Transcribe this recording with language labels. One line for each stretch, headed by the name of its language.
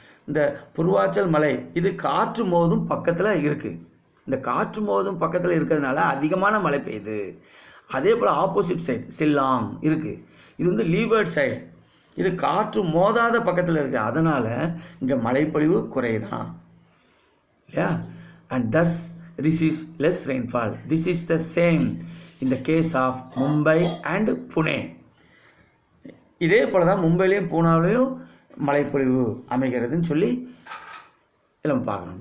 Tamil: இந்த புர்வாச்சல் மலை இது காற்று மோதும் பக்கத்தில் இருக்குது. இந்த காற்று மோதும் பக்கத்தில் இருக்கிறதுனால அதிகமான மழை பெய்யுது. அதே போல் ஆப்போசிட் சைடு ஷில்லாங் இருக்குது. இது வந்து லீவர்ட் சைடு, இது காற்று மோதாத பக்கத்தில் இருக்குது. அதனால் இங்கே மழைப்பொழிவு குறைதான் இல்லையா.
English: And thus receives less rainfall. This is the same in the case of Mumbai and Pune.
Tamil: இதே போல் தான் மும்பையிலையும் பூனாவிலையும் மழைப்பொழிவு அமைகிறதுன்னு சொல்லி எல்லாம் பார்க்கணும்.